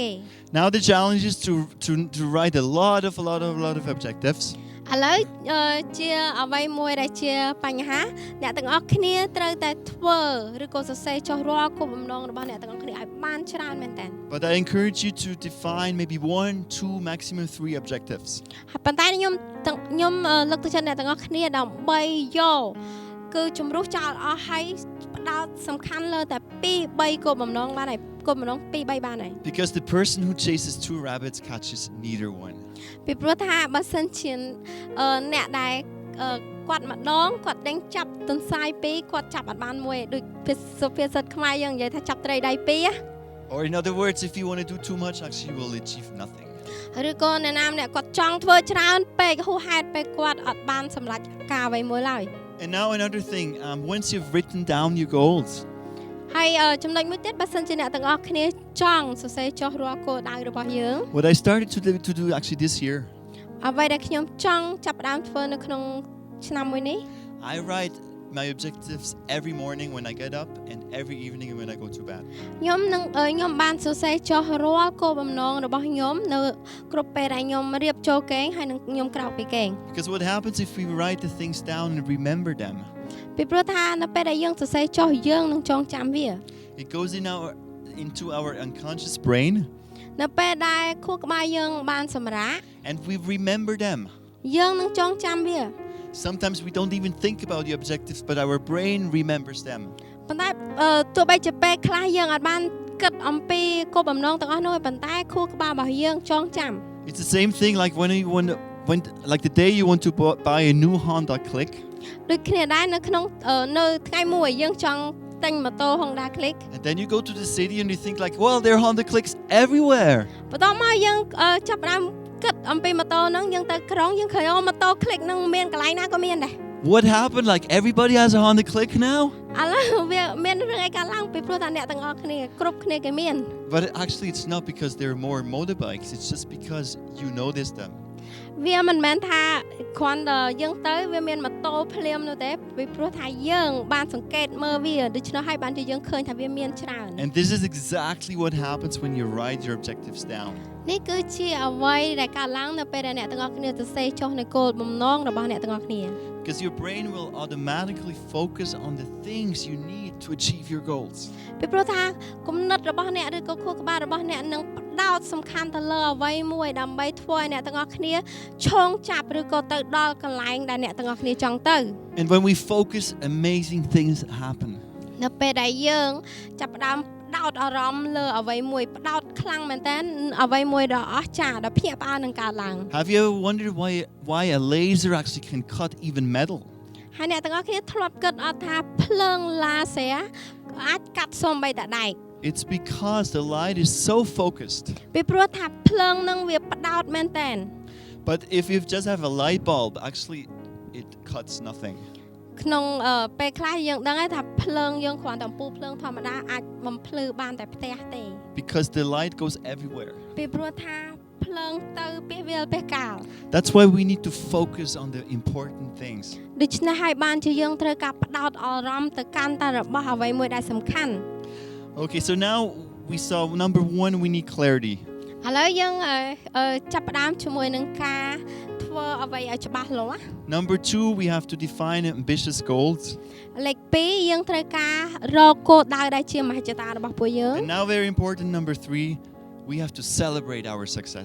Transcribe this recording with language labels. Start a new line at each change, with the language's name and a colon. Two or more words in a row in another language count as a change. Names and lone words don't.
English: Now the challenge is to write a lot of objectives.
Khmer: ឥឡូវជាអ្វីមួយដែលជាបញ្ហាអ្នកទាំងអស់គ្នាត្រូវតែធ្វើឬក៏សរសេរចុះរាល់គោលបំណងរបស់អ្នកទាំងអស់គ្នាឲ្យបានច្រើនមែនតើ
English: But I encourage you to define maybe 1, 2, maximum 3 objectives.
Khmer: ហើយប៉ុន្តែខ្ញុំលើកទឹកចិត្តអ្នកទាំងអស់គ្នាដើម្បីយកគឺជំរុះចោលអស់ហើយផ្ដោតសំខាន់លើតែ2-3គោលបំណងបានហើយគោលបំណង2-3បានហើយ
English: Because the person who chases 2 rabbits catches neither one.
Khmer: ពីព្រោះថាបើសិនជាអ្នកដែលគាត់ម្ដងគាត់ដេញចាប់ទន្សាយ2គាត់ចាប់អត់បានមួយដូចសុភាសិតខ្មែរយើងនិយាយថាចាប់ត្រីដៃ2
English: Or in other words, if you want to do too much, actually you will achieve nothing.
Khmer: ឬក៏អ្នកណាម្នាក់គាត់ចង់ធ្វើច្រើនពេកហួសហេតុពេកគាត់អត់បានសម្រេចការអ្វីមួយឡើយ
English: And now another thing, once you've written down your goals,
Khmer: ហើយចំណុចមួយទៀតបើសិនជាអ្នកទាំងអស់គ្នាចង់សរសេរចុះរាល់គោលដៅរបស់យើង
English: what I started to do actually this year,
Khmer: អ្វីដែលខ្ញុំចង់ចាប់ផ្ដើមធ្វើនៅក្នុងឆ្នាំមួយនេះ
English: I write my objectives every morning when I get up and every evening when I go to bed.
Khmer: ខ្ញុំបានសរសេរចុះរាល់គោលបំណងរបស់ខ្ញុំនៅគ្រប់ពេលដែលខ្ញុំរៀបចូលគេងហើយនឹងខ្ញុំក្រោកពីគេង
English: Because what happens if we write the things down and remember them?
Khmer: ពីព្រោះថានៅពេលដែលយើងសរសេរចុះយើងនឹងចងចាំវា
English: It goes into our unconscious brain
Khmer: នៅពេលដែលខួរក្បាលយើងបានសម្រាក
English: and we remember them.
Khmer: យើងនឹងចងចាំវា
English: Sometimes we don't even think about the objectives, but our brain remembers them.
Khmer: ប៉ុន្តែទោះបីជាពេលខ្លះយើងអាចបានគិតអំពីគោលបំណងទាំងអស់នោះប៉ុន្តែខួរក្បាលរបស់យើងចងចាំ
English: It's the same thing like when like the day you want to buy a new Honda Click.
Khmer: ដូចគ្នាដែរនៅក្នុងនៅថ្ងៃមួយយើងចង់ទិញម៉ូតូ Honda Click.
English: And then you go to the city and you think like, well, there are Honda Clicks everywhere.
Khmer: បន្ទាប់មកយើងចាប់ផ្ដើមគិតអំពីម៉ូតូហ្នឹងយើងទៅក្រុងយើងឃើញម៉ូតូ Click ហ្នឹងមានកន្លែងណាក៏មានដែរ
English: What happened? Like everybody has a Honda Click now?
Khmer: ឥឡូវវាមានរឿងអីកើតឡើងពីព្រោះថាអ្នកទាំងអស់គ្នាគ្រប់គ្នាគេមាន
English: But actually it's not because there are more motorbikes. It's just because you notice them.
Khmer: វាមិនមែនថាគ្រាន់តែយើងទៅវាមានម៉ូតូភ្លាមនោះទេពីព្រោះថាយើងបានសង្កេតមើលវាដូច្នោះហើយបានជាយើងឃើញថាវាមានច្រើន
English: And this is exactly what happens when you write your objectives down.
Khmer: នេះគឺជាអ្វីដែលកើតឡើងនៅពេលដែលអ្នកទាំងអស់គ្នាសរសេរចុះនៅគោលបំណងរបស់អ្នកទាំងអស់គ្នា
English: Because your brain will automatically focus on the things you need to achieve your goals.
Khmer: ពីព្រោះថាគំនិតរបស់អ្នកឬក៏ខួរក្បាលរបស់អ្នកនឹងផ្ដោតសំខាន់ទៅលើអ្វីមួយដើម្បីធ្វើឲ្យអ្នកទាំងអស់គ្នាឈោងចាប់ឬក៏ទៅដល់កន្លែងដែលអ្នកទាំងអស់គ្នាចង់ទៅ
English: And when we focus, amazing things happen.
Khmer: នៅពេលដែលយើងចាប់ផ្ដើមផ្ដោតអារម្មណ៍លើអ្វីមួយផ្ដោតខ្លាំងមែនតើអ្វីមួយដ៏អស្ចារ្យដ៏ភ្ញាក់ផ្អើលនឹងកើតឡើង
English: Have you ever wondered why a laser actually can cut even metal?
Khmer: ហើយអ្នកទាំងអស់គ្នាធ្លាប់គិតអត់ថាភ្លើងឡាសេអាចកាត់សូម្បីតែដែក
English: It's because the light is so focused.
Khmer: ពីព្រោះថាភ្លើងនឹងវាផ្ដោតមែនតើ
English: But if you just have a light bulb, actually it cuts nothing.
Khmer: ក្នុងពេលខ្លះយើងដឹងថាភ្លើងយើងគ្រាន់តែអំពូលភ្លើងធម្មតាអាចបំភ្លឺបានតែផ្ទះទេ
English: Because the light goes everywhere.
Khmer: ពីព្រោះថាភ្លើងទៅពីវាលពីកាល
English: That's why we need to focus on the important things.
Khmer: ដូច្នេះហើយបានជាយើងត្រូវការផ្ដោតអារម្មណ៍ទៅកាន់តែរបស់អ្វីមួយដែលសំខាន់
English: Okay, so now we saw number 1 we need clarity.
Khmer: ឥឡូវយើងចាប់ផ្ដើមជាមួយនឹងការធ្វើអ្វីឲ្យច្បាស់លាស់
English: Number 2 we have to define ambitious goals.
Khmer: លេខ2យើងត្រូវការរកគោលដៅដែលជាមហិច្ឆតារបស់ពួកយើង
English: And now very important number 3 we have to celebrate our success.